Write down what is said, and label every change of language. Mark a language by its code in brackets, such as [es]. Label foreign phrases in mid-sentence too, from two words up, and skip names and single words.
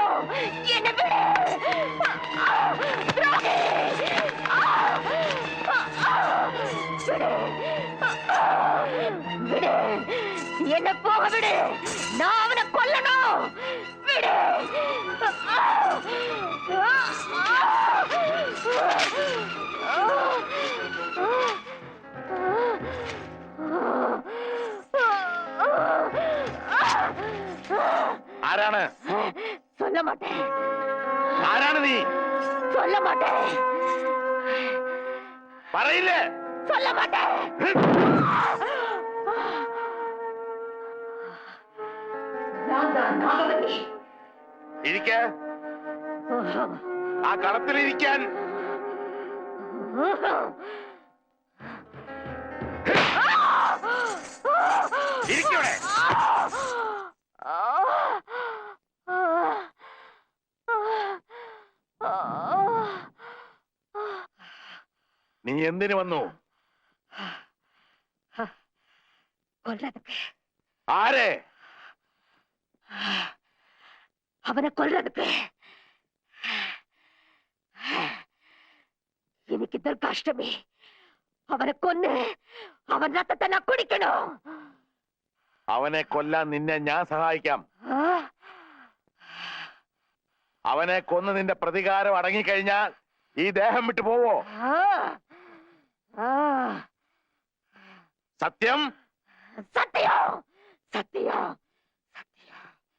[ml] എന്നെ വിട്. ദ്രോഹി. [ta] விடு விடு என்ன போக விடு நான் அவனை கொல்லணும் விடு [ml] ആരാണ് [ta] சொல்ல மாட்டேன் [ml] ആരാണ് നീ [ta] சொல்ல மாட்டேன் [ml] പറയില്ലേ [ta] சொல்ல மாட்டேன் நான் தான் நாகவல்லி [ml] ഇരിക്ക ആ കളത്തിലിരിക്കാൻ ഇരിക്കവിടെ നീ എന്തിനു വന്നു [ta] கொல்றதுக்கு [ml] ആരെ [ta] அவனை கொல்றதுக்கு இன்னைக்கு துர்காஷ்டமி அவனை கொன்னு அவன் ரத்தத்தை நான் குடிக்கணும் [ml] അവനെ കൊല്ലാൻ നിന്നെ ഞാൻ സഹായിക്കാം അവനെ കൊന്ന് നിന്റെ പ്രതികാരം അടങ്ങിക്കഴിഞ്ഞാൽ ഈ ദേഹം വിട്ടു പോവോ സത്യം [ta] சத்தியம் சத்தியம் சத்தியம்